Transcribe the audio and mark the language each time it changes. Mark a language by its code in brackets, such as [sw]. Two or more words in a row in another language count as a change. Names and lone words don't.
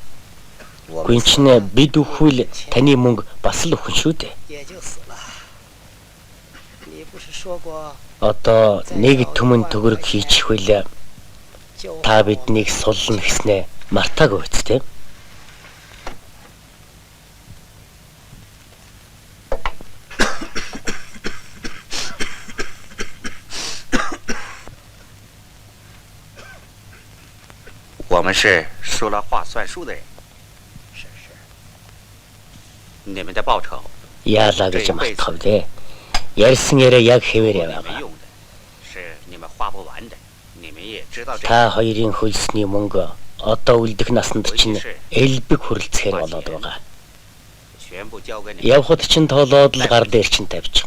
[mn] Гүн чинь бид өхвөл таны мөнгө бас л өхөн шүү дээ. Одоо нэг түмэн төгрөг хийчих үйл та биднийг суллна гэснээ мартаагүй үсттэй. [zh] 我们是说了话算数的人。是。你们的报酬。 [mn] Яалаа гэж мартах вэ? Ярьсан яриа яг хэвээр яваа. Та хоёрын хөлсний мөнгө одоо үлдэх насанд чинь элбэг хүрэлцэхээр болоод байгаа. Явхад чинь тоолоод л гар дээр чинь тавьчих.